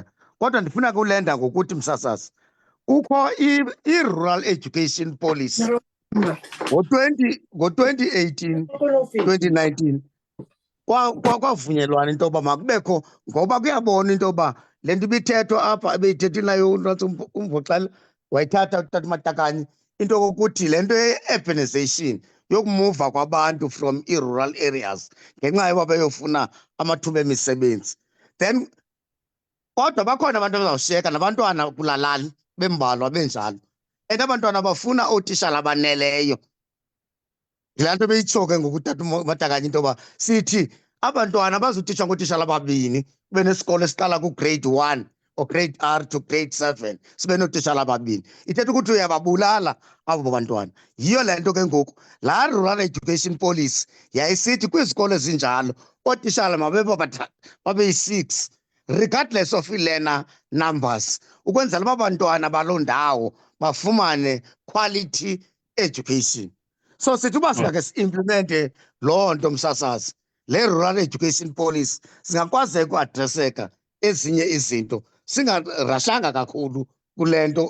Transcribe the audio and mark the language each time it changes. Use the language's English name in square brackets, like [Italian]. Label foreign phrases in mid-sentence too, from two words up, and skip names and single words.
[Xhosa] Kodwa ndifuna kulenda ngokuthi msasazi kukho [English] i-rural education policy [Xhosa] ngo-2018 2019 kwavunyelwana into yoba makubekho, ngoba kuyabona into yoba le nto ibithethwa apha ebeyithethile nayo uMvoxele wayithatha utata uMatakane into yokuthi le nto ye-urbanization yokumuva kwabantu [English] from i-rural areas [Xhosa] ngenxa yoba beyofuna amathuba emisebenzi. Then kodwa bakhona abantu abazawushiyeka nabantwana kulaa lali bembalwa benjalo, and abantwana bafuna ootishala abaneleyo. Yilaa nto beyitsho ke ngoku utata uMatakane into yoba sithi abantwana bazotishwa ngootishala ababini kube nesikolo esiqala [English] ku-grade 1 or grade R to grade 7 [Xhosa] sibe nootishala ababini. Ithetha ukuthi uyababulala abo bantwana. Yiyo le nto ke ngoku laa [English] rural education policy [Xhosa] yayisithi kwizikolo ezinjalo ootishala babe yi-6 [English] regardless of ii-learner numbers [Xhosa] ukwenzela uba bantwana baloo ndawo bafumane [English] quality education. [Xhosa] So sithi uba singakhe si-implemente loo nto msasazi le [English] rural education policy [Xhosa] singakwazeka ukuadreseka ezinye izinto singarashanga kakhulu kule nto.